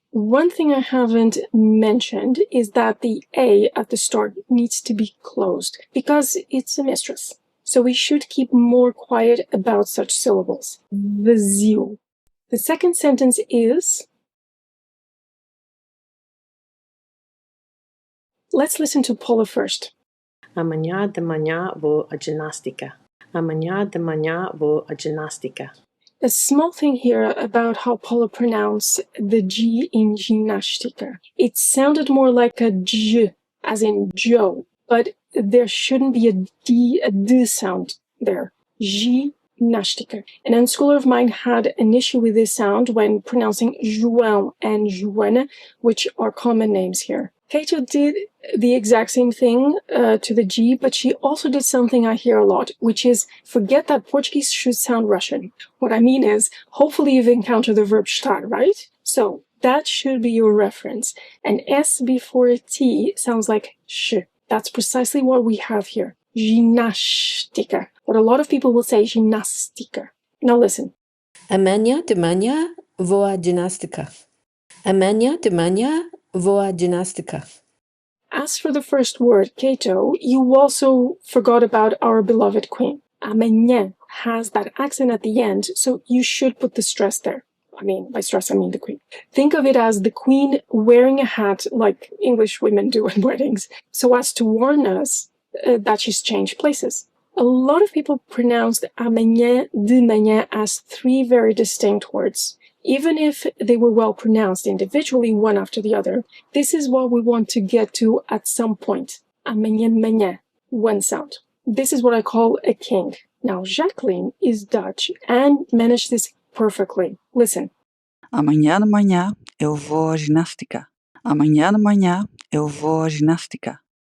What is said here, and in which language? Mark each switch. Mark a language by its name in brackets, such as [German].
[English] One thing I haven't mentioned is that the A at the start needs to be closed, because it's a mistress. So we should keep more quiet about such syllables. Viziu. The second sentence is... Let's listen to Paula first. [Portuguese] Amanhã de manhã vou à ginástica. Amanhã de manhã vou à ginástica. [English] A small thing here about how Paula pronounced the G in ginástica. It sounded more like a J, as in Joe, but there shouldn't be a D sound there. Ginástica. An unschooler of mine had an issue with this sound when pronouncing João and Joana, which are common names here. Kato did the exact same thing to the G, but she also did something I hear a lot, which is forget that Portuguese should sound Russian. What I mean is, hopefully you've encountered the verb estar, right? So that should be your reference. And S before T sounds like sh. That's precisely what we have here. Ginástica. But a lot of people will say ginástica. Now listen. [Portuguese] Amanhã de manhã vou à ginástica. Amanhã de manhã vou à ginástica. [English] As for the first word, Kato, you also forgot about our beloved queen. Amanhã has that accent at the end, so you should put the stress there. I mean, by stress, I mean the queen. Think of it as the queen wearing a hat like English women do at weddings, so as to warn us that she's changed places. A lot of people pronounced amanhã, de manhã as three very distinct words. Even if they were well pronounced individually, one after the other, this is what we want to get to at some point. Amanhã, manhã, one sound. This is what I call a king. Now, Jacqueline is Dutch and managed this perfectly. Listen. [Portuguese] Amanhã de manhã eu vou à ginástica. Amanhã de manhã eu vou à ginástica.